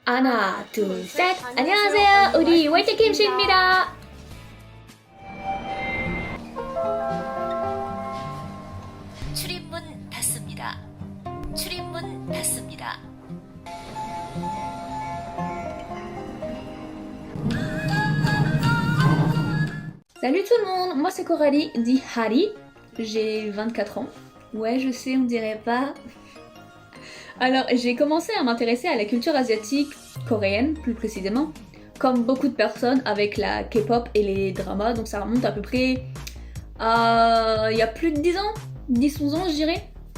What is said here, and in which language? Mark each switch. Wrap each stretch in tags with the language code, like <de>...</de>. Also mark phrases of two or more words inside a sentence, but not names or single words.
<ko>하나, 둘, 셋! 안녕하세요! 우리 월드킴씨입니다! 출입문 닫습니다. 출입문 닫습니다.</ko> <fr>Salut tout le monde, moi c'est Coralie, dit Harry, j'ai 24 ans. Ouais, je sais, on dirait pas. Alors, j'ai commencé à m'intéresser à la culture asiatique, coréenne plus précisément, comme beaucoup de personnes avec la K-pop et les dramas, donc ça remonte à peu près à il y a plus de 10 ans, 10-11 ans je dirais.</fr>